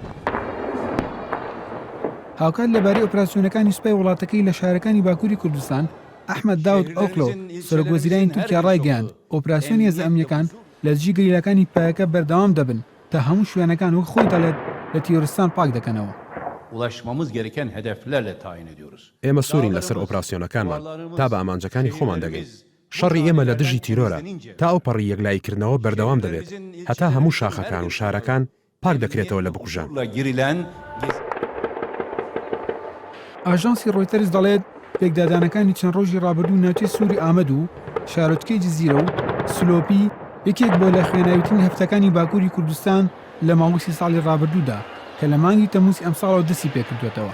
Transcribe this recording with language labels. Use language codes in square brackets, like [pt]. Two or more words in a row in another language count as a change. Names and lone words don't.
[ckb] هاوکات لەبارەی ئۆپراسیۆنەکانی سوپای وڵاتەکەی لە شارەکانی باکووری کوردستان ئەحمەد داود ئۆکلۆ سەرۆکوەزیرانی تورکیا ڕایگەیاند ئۆپراسیۆنی هێزە لە دژی گەریلەکانی پایەکە بەردەوام دەبن تا هەموو شوێنەکان وەک خۆی دەڵێت لە تیرۆریستان پاک دەکەنەوە. [tr] ulaşmamız gereken hedeflerle tayin ediyoruz. [ckb] ئێمە سوورین لەسەر ئۆپراسیۆنەکانمان تا بە ئامانجەکانی خۆمان دەگەین. شەڕی ئێمە لە دژی تیرۆرە تا ئەو پەڕی یەکلاییکردنەوە بەردەوام دەبێت هەتا هەموو شاخەکان و شارەکان پاک دەکرێتەوە لە بکوژان. ئاژانسی ڕۆیتەرز دەڵێت پێکدادانەکانی چەند ڕۆژی ڕابردوو ناوچەی سووری ئامەد و شارۆچکەی جززیرە و سلۆپی یەکێک بۆ لە خوێناویترین هەفتەکانی باکووری کوردستان لە ماوەی 30 ساڵی ڕابردوودا کە لە مانگی تەمووسی ئەم ساڵەوە دەستی پێکردوێتەوە.